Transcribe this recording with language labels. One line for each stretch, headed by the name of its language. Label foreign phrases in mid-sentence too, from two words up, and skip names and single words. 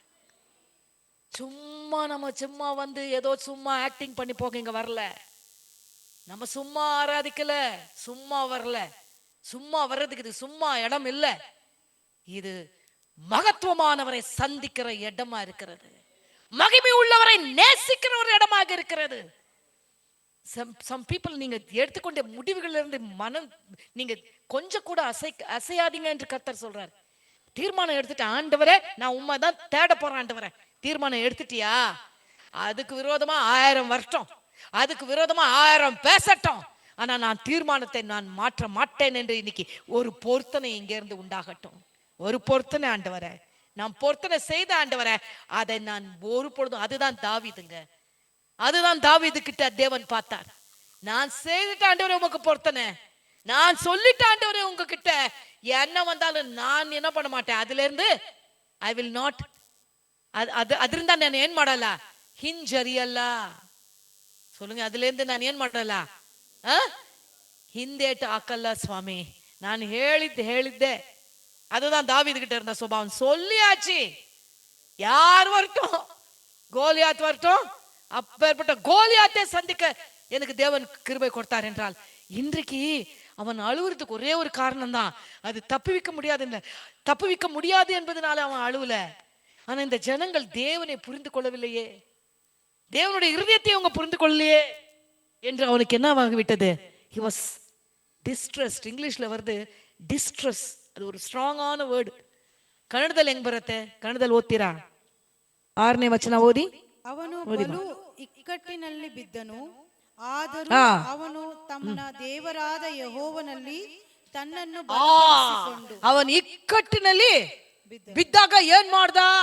Tamil: சும்மா வந்து ஏதோ சும்மா ஆக்டிங் பண்ணி போக இங்க வரல. நம்ம சும்மா ஆராதிக்கல, சும்மா வரல. சும்மா வர்றதுக்கு இது சும்மா இடம் இல்ல, இது மகத்துவமானவரை சந்திக்கிற இடமா இருக்கிறது, மகிமை உள்ளவரை நேசிக்கிற ஒரு இடமாக இருக்கிறது.
English: some people
Tamil: நீங்க எடுத்துக்கொண்ட முடிவுகள் இருந்து மனம் நீங்க கொஞ்சம் கூட அசையாதீங்க என்று கர்த்தர் சொல்றார். தீர்மானம் எடுத்துட்டு, ஆண்டவரே நான் உண்மைதான் தேட போறேன், ஆண்டவரே தீர்மானம் எடுத்துட்டியா? அதுக்கு விரோதமா 1000 வரட்டும், அதுக்கு விரோதமா 1000 பேசட்டும், ஆனா நான் தீர்மானத்தை நான் மாற்ற மாட்டேன் என்று இன்னைக்கு ஒரு பொருத்தனை இங்க இருந்து உண்டாகட்டும். ஒரு பொருத்தனை ஆண்டவரே, நான் பொருத்தனை செய்த ஆண்டவரே, அதை நான் ஒரு பொழுதும், அதுதான் தாவீதுங்க, அதுதான் தாவீது கிட்ட தேவன் பார்த்தார். நான் செய்துட்ட ஆண்டவரே உமக்கு பொருத்தனை, நான் சொல்லிட்ட ஆண்டவரே உங்ககிட்ட, என்ன வந்தாலும் நான் என்ன பண்ண மாட்டேன், அதுல இருந்து
English: I will not,
Kannada: ಅದರಿಂದ ನಾನು ಏನ್ ಮಾಡಲ್ಲ, ಹಿಂಜರಿಯಲ್ಲ.
Tamil: சொல்லுங்க, அதுல இருந்து நான்
Kannada: ಏನ್ ಮಾಡಲ್ಲ, ಹಿಂದೇಟು ಹಾಕಲ್ಲ ಸ್ವಾಮಿ.
Tamil: நான் ಹೇಳಿದ್ದೆ. அதுதான் தாவீது கிட்ட இருந்த சுபாவம். சொல்லியாச்சு, யார் வரட்டும், கோலியாத் வரட்டும், அப்பேற்பட்ட கோலியாத்தை சந்திக்க எனக்கு தேவன் கிருபை கொடுத்தார் என்றால், இன்றைக்கு அவன் அழுவுறதுக்கு ஒரே ஒரு காரணம் தான், அது தப்புவிக்க முடியாது என்பதனால அவன் அழுவல. ஆனா இந்த ஜனங்கள் தேவனை புரிந்து கொள்ளவில்லையே, தேவனுடைய இருதயத்தை அவங்க புரிந்து கொள்ளலையே என்று அவனுக்கு என்னவாகி விட்டது?
English: he was distressed.
Tamil: இங்கிலீஷ்ல வருது distress, அது ஒரு
English: strong word.
Kannada: ಕನ್ನಡದಲ್ಲಿ ಹೆಂಗ್ ಬರುತ್ತೆ? ಕನ್ನಡದಲ್ಲಿ ಓದ್ತೀರಾ? 6ನೇ ವಚನ ಓದಿ. ಅವನು ಬಲು ಇಕ್ಕಟ್ಟಿನಲ್ಲಿ ಬಿದ್ದನು, ಆದರೂ ಅವನು ತನ್ನ ದೇವರಾದ ಯೆಹೋವನಲ್ಲಿ ತನ್ನನ್ನು ಬಲಪಡಿಸಿಕೊಂಡು, ಅವನು ಇಕ್ಕಟ್ಟಿನಲ್ಲಿ ಬಿದ್ದಾಗ ಏನ್ ಮಾಡ್ದ?